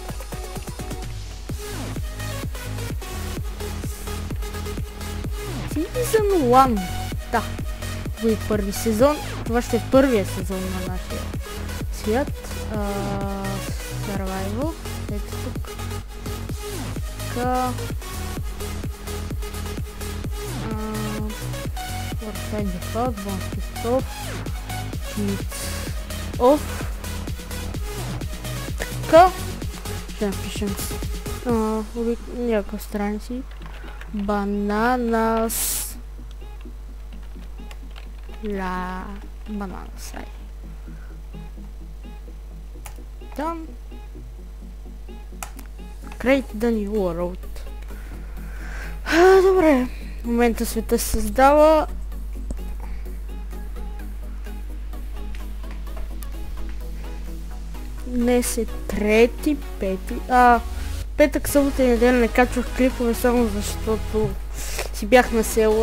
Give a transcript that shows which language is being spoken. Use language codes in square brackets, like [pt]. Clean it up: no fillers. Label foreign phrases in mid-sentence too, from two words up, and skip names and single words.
[en] Season 1. Да. [bg] Това е първи сезон. Това ще е първия сезон на нашия свят. Survival. Ето тук. Така. [en] Website default, bonus stop. Cheats off. [bg] Така. Ще напишем някакви страници. [en] Bananas. Bananas. Там. Create the new world. [bg] Добре. В момента света се създава. Днес е трети, пети. Петък, събота и неделя не качвах клипове само защото си бях на село.